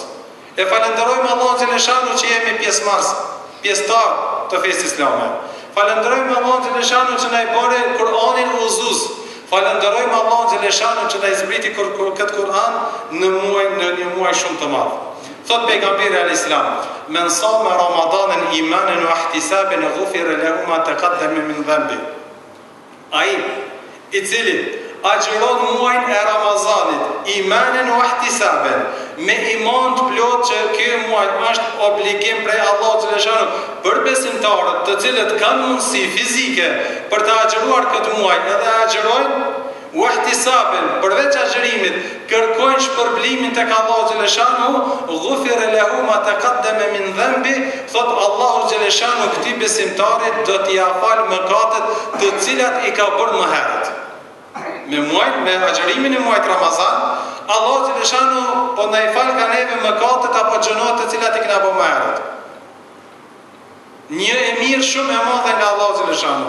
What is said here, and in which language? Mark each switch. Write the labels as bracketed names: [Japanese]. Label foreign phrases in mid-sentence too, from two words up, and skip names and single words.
[Albanian] E falenderojmë Allahun xhaleshanuhu që jemi pjesëtar të fesë islame. Falenderojmë Allahun xhaleshanuhu që na i bëri Kur'anin udhëzues. Falenderojmë Allahun xhaleshanuhu që na i zbriti këtë Kur'an në një muaj shumë të madh. Thot pejgamberi [Arabic] عليه السلام، من صام رمضان إيمانا واحتسابا غفر له ما تقدم من ذنبه. [Albanian] Ai i cili agjeron muajin e Ramazanit [Arabic] إيمانا واحتسابا, [Albanian] me iman të plot që ky muaj është obligim prej Allahut xhaleshanu për besimtarët të cilët kanë mundësi fizike për të agjeruar këtë muaj, edhe agjerojnë [Arabic] واحتسابا, [Albanian] përveç agjerimit kërkojnë shpërblimin tek Allahu xhaleshanu, [Arabic] غفر له ما تقدم من ذنبه, [Albanian] thot Allahu xhaleshanu këtij besimtarit do t'i afal mëkatet të cilat i ka bërë më herët. Me agjerimin e muajit Ramazan, Allahu xhaleshanu po na i fal ka neve mëkatet apo gjënat të cilat i kena bërë më herët. Një e mirë shumë e madhe nga Allahu xhaleshanu.